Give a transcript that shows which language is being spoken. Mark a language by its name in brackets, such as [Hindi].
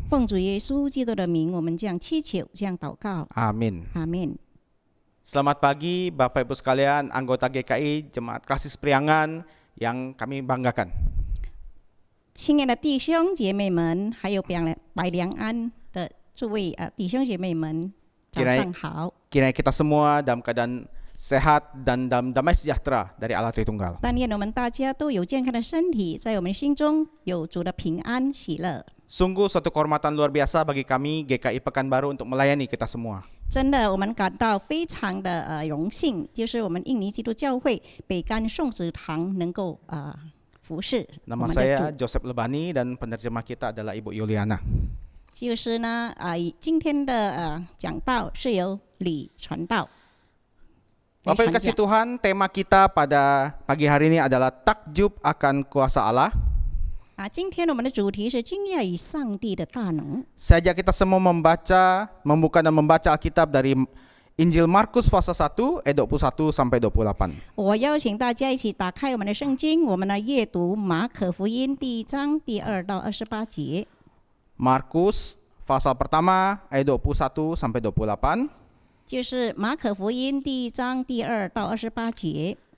[Chinese] 奉主耶稣基督的名，我们这样祈求，这样祷告， [Indonesian] Amin. [Chinese] 阿门。 [Indonesian] Selamat pagi Bapak Ibu sekalian, anggota GKI Jemaat Kasih Priangan yang kami banggakan. [Chinese] 亲爱的弟兄姐妹们，还有百良安的诸位弟兄姐妹们，早上好。 [Indonesian] Kiranya kita semua dalam keadaan sehat dan dalam damai sejahtera dari Allah Tritunggal. [Chinese] 但愿我们大家都有健康的身体，在我们心中有主的平安喜乐。 [Indonesian] Sungguh suatu kehormatan luar biasa bagi kami GKI Pekanbaru untuk melayani kita semua. [Chinese] 真的，我们感到非常的荣幸，就是我们印尼基督教会北干颂子堂能够服侍我 [Indonesian] saya [Chinese] 主。 [Indonesian] Joseph Lebani dan penerjemah kita adalah Ibu Yuliana. [Chinese] 就是呢今天的讲道是由李传道。 [Indonesian] Bapak Ibu kasih Tuhan, tema kita pada pagi hari ini adalah takjub akan kuasa Allah. [Chinese] 今天我们的主题是惊讶于上帝的大能。 [Indonesian] Saya ajak kita semua membuka dan membaca Alkitab dari Injil Markus pasal 1 ayat 21 sampai 28. [Chinese] 我邀请大家一起打开我们的圣经，我们来阅读马可福音第1章第2到28节。 [Indonesian] Markus pasal pertama ayat 21 sampai 28. [Chinese] 就是马可福音第1章第2到28节。